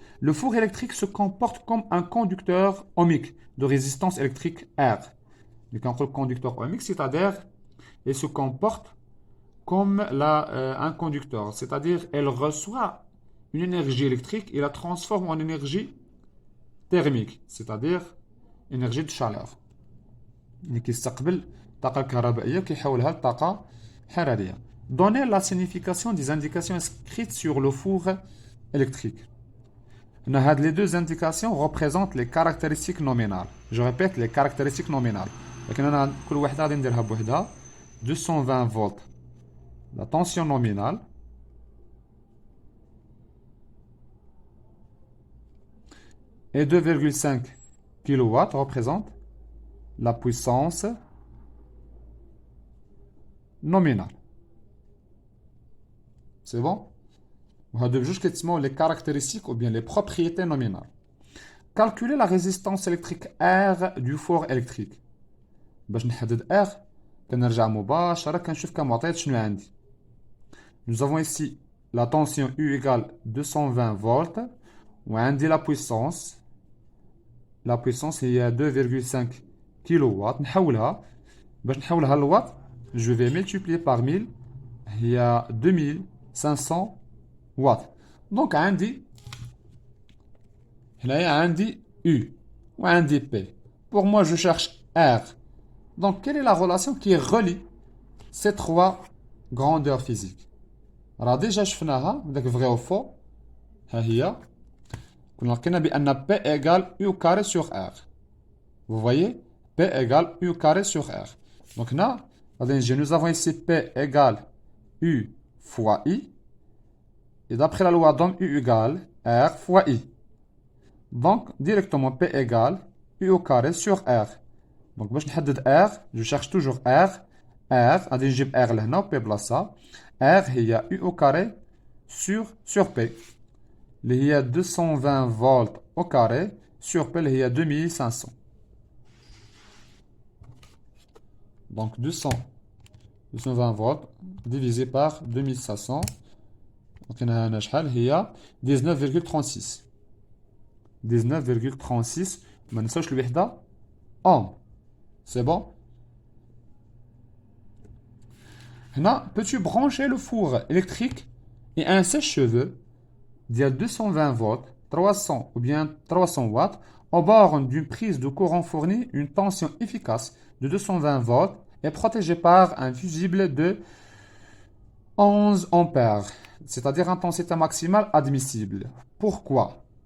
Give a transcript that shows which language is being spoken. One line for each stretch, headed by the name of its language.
French: Le four électrique se comporte comme un conducteur ohmique de résistance électrique R. Le conducteur ohmique, c'est-à-dire il se comporte comme un conducteur, c'est-à-dire elle reçoit une énergie électrique et la transforme en énergie thermique, c'est-à-dire énergie de chaleur.
Arabic: اللي كيستقبل الطاقة الكهربائية كيحولها لطاقة حرارية.
French: Donnez la signification des indications inscrites sur le four électrique. Les deux indications représentent les caractéristiques nominales. Je répète, les caractéristiques nominales.
Arabic: كل وحدة غادي نديرها بوحدها.
French: 220 volts, la tension nominale. Et 2,5 kW représente la puissance nominale. C'est bon? Les caractéristiques ou bien les propriétés nominales. Calculer la résistance électrique R du four électrique.
Arabic: باش نحدد R كنرجع مباشرة كنشوف كمعطيات شنو عندي.
French: Nous avons ici la tension U égale 220 volts
Arabic: وعندي
French: la puissance. La puissance
Arabic: هي
French: 2,5 kW.
Arabic: نحولها باش نحولها للوات
French: je vais multiplier par 1000
Arabic: هي
French: 2500 watts.
Arabic: Donc عندي هنايا عندي U وعندي P.
French: Pour moi je cherche R. Donc quelle est la relation qui relie ces trois grandeurs physiques?
Arabic: راه ديجا شفناها داك
French: vrai ou faux.
Arabic: ها هي كنا لقينا بأن
French: P égale U carré sur R. Vous voyez? P égale U carré sur R. Donc là, Nous avons ici P égale U fois I. Et d'après la loi d'Ohm, U égale R fois I. Donc, directement, P égale U au carré sur R. Donc,
Arabic: باش نحدد
French: R, je cherche toujours R.
Arabic: R, غادي نجيب R لهنا و P بلاصة.
French: R
Arabic: هي
French: U au carré sur P.
Arabic: اللي هي
French: 220 volts au carré sur P
Arabic: اللي هي
French: 2500. Donc, 220 volts divisé par 2500.
Arabic: Donc, هنا شحال هي 19,36. 19,36. ما ننساوش الوحدة ohm.
French: C'est bon? Maintenant, peux-tu brancher le four électrique et un sèche-cheveux d'il 220 volts, 300 ou bien 300 watts au bord d'une prise de courant fournit une tension efficace de 220 volts et protégée par un fusible de 11 ampères, c'est-à-dire intensité maximale admissible. Pourquoi?